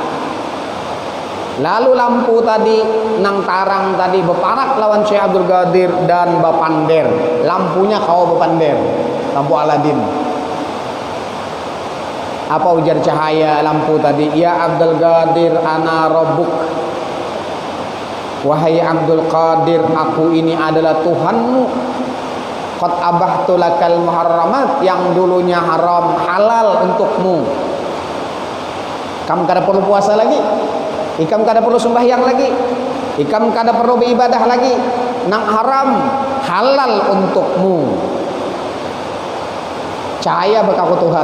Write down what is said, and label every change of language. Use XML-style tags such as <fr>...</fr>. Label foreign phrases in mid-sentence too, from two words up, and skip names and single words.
<bjn>Lalu lampu tadi nang tarang tadi beparak lawan Syekh Abdul Qadir dan bepander. Lampunya kau bepander, lampu Aladin. Apa ujar cahaya lampu tadi?</bjn> <ar>يا عبد القادر، أنا ربّك.</ar> <id>Wahai Abdul Qadir, aku ini adalah Tuhanmu.</id> <ar>قد أبحت لك المحرّمات,</ar> <id>yang dulunya haram halal untukmu.</id> <bjn>Ikam kada perlu puasa lagi, ikam kada perlu sembahyang lagi, ikam kada perlu beribadah lagi. Nang haram halal untukmu. Cahaya bekaku Tuhan.</bjn>